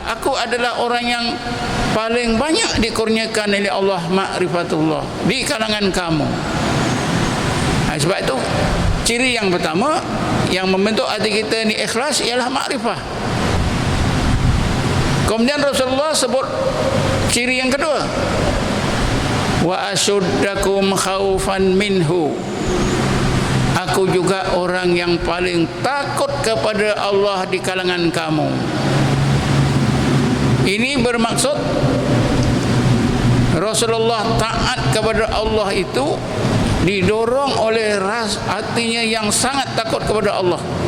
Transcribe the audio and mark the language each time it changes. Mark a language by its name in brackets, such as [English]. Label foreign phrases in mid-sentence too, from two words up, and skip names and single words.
[Malay] Aku adalah orang yang paling banyak dikurniakan oleh Allah ma'rifatullah di kalangan kamu. Sebab itu ciri yang pertama yang membentuk hati kita ni ikhlas ialah makrifah. Kemudian Rasulullah sebut ciri yang kedua, [Arabic] wa asuddakum khaufan minhu. [Malay] Aku juga orang yang paling takut kepada Allah di kalangan kamu. Ini bermaksud Rasulullah taat kepada Allah itu didorong oleh hatinya yang sangat takut kepada Allah.